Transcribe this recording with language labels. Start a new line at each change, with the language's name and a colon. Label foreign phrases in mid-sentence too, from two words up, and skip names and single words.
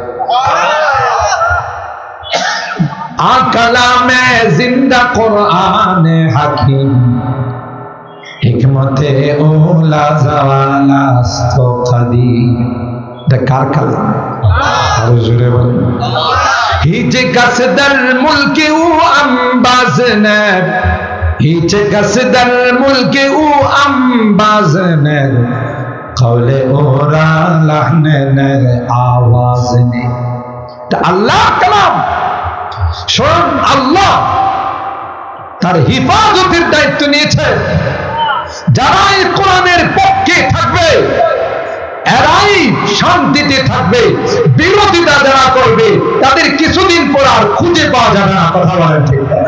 Persian: کلام زنده قرآن حکیم حکمت او لایزال است قدیم.
Bangla: এটা কার কালাম? আরো জোরে বলেন
Persian: هیچ کس در ملک او انباز نه هیچ کس در ملک او انباز نه قول او را لحن نه آواز نه
Bangla: আল্লাহ কালাম স্বয়ং আল্লাহ তার হিফাজতের দায়িত্ব নিয়েছে যারা এই কোরআনের পক্ষে থাকবে এরাই শান্তিতে থাকবে বিরোধিতা যারা করবে তাদের কিছুদিন পর আর খুঁজে পাওয়া যাবে না কথা বলেন ঠিক